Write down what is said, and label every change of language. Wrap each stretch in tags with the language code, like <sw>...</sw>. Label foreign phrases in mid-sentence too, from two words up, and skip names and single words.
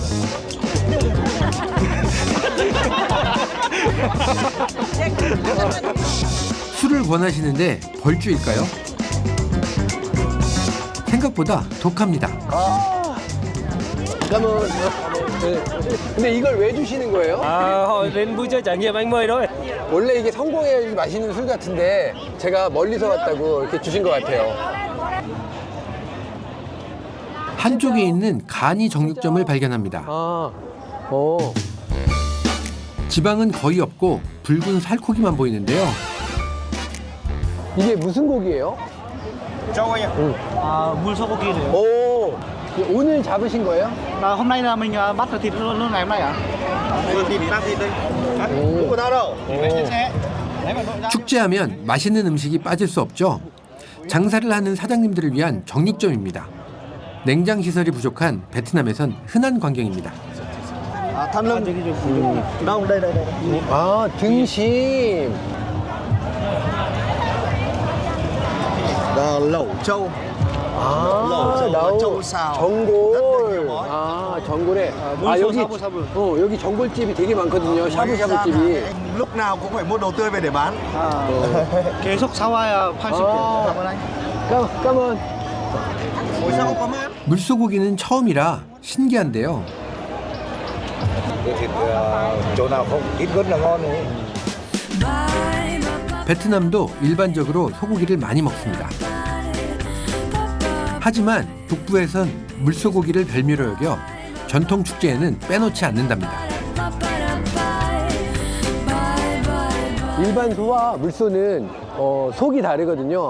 <ko>술을 권하시는데 벌주일까요? 생각보다 독합니다. 잠깐만. 근데 이걸 왜 주시는 거예요?</ko> <vi>đến vui chơi trải nghiệm anh mời thôi.</vi> <ko>원래 이게 성공해야지 맛있는 술 같은데 제가 멀리서 왔다고 이렇게 주신 것 같아요. 한쪽에 있는 간이 정육점을 발견합니다. 지방은 거의 없고 붉은 살코기만 보이는데요. 이게 무슨 고기예요?</ko> <vi>Trâu anh ạ.</vi> <ko>물소고기래요. 오, 오늘 잡으신 거예요?</ko> <vi>Hôm nay là mình bắt được thịt luôn ngày hôm nay ạ? Thịt đây. Không có tao đâu. Trên xe. Lấy vào nội ra.</vi> <ko>축제하면 맛있는 음식이 빠질 수 없죠. 장사를 하는 사장님들을 위한 정육점입니다. 냉장 시설이 부족한 베트남에선 흔한 광경입니다.</ko> <vi>Thăn lưng. Đâu đây.</vi> <ko>아, 등심.</ko> <vi>Lẩu trâu.</vi> <ko>아,</ko> <vi>lẩu trâu xào.</vi> <ko>전골. 아, 전골에. 아, 여기 여기 전골집이 되게 많거든요. 샤브샤브집이.</ko> <vi>Lúc nào cũng phải mua đồ tươi về để bán.</vi> <ko>계속 사와야 80개.</ko> <vi>cảm ơn anh.</vi> <ko>까만.</ko> <vi>Ủa sao không có mát?</vi> <ko>물소고기는 처음이라 신기한데요.</ko> <vi>Thịt chỗ nào không ít gớt là ngon đấy.</vi> <ko>베트남도 일반적으로 소고기를 많이 먹습니다. 하지만 북부에선 물소고기를 별미로 여겨 전통 축제에는 빼놓지 않는답니다. 일반 소와 물소는 속이 다르거든요.</ko>